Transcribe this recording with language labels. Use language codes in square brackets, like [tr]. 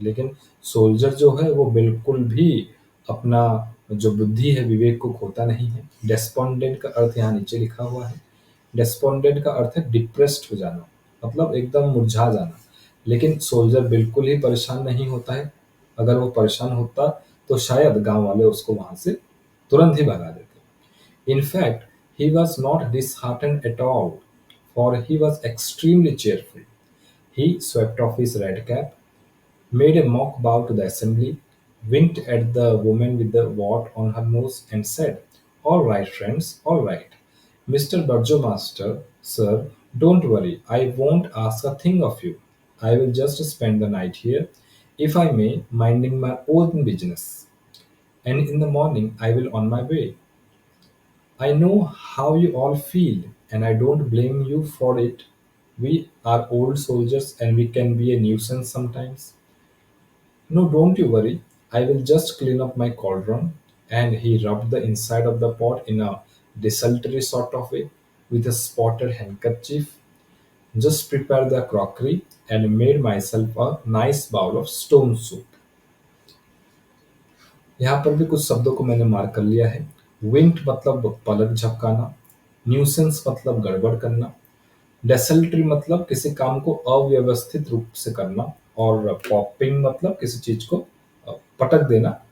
[hi] लेकिन सोल्जर जो है वो बिल्कुल भी अपना जो बुद्धि है, विवेक को खोता नहीं है। डेस्पोंडेंट का अर्थ यहाँ नीचे लिखा हुआ है। डेस्पोंडेंट का अर्थ है डिप्रेस्ड हो जाना, मतलब एकदम मुरझा जाना। लेकिन सोल्जर बिल्कुल ही परेशान नहीं होता है। अगर वो परेशान होता तो शायद गांव वाले उसको वहां से तुरंत ही भगा देते। [en] In fact, he was not disheartened at all, for he was extremely cheerful. He swept off his red cap, made a mock bow to the assembly, winked at the woman with the wart on her nose, and said, "All right, friends, all right. Mr. Burgomaster, sir, don't worry, I won't ask a thing of you. I will just spend the night here, if I may, minding my own business. And in the morning I will on my way. I know how you all feel, and I don't blame you for it. We are old soldiers and we can be a nuisance sometimes. No, don't you worry. I will just clean up my cauldron." And he rubbed the inside of the pot in a desultory sort of way with a spotted handkerchief. "Just prepare the crockery and made myself a nice bowl of stone soup." [hi] यहाँ पर भी कुछ शब्दों को मैंने mark कर लिया है। विंक्ड मतलब पलक झपकाना, न्यूसेंस मतलब गड़बड़ करना, डेसल्टरी मतलब किसी काम को अव्यवस्थित रूप से करना, और पॉपिंग मतलब किसी चीज को पटक देना।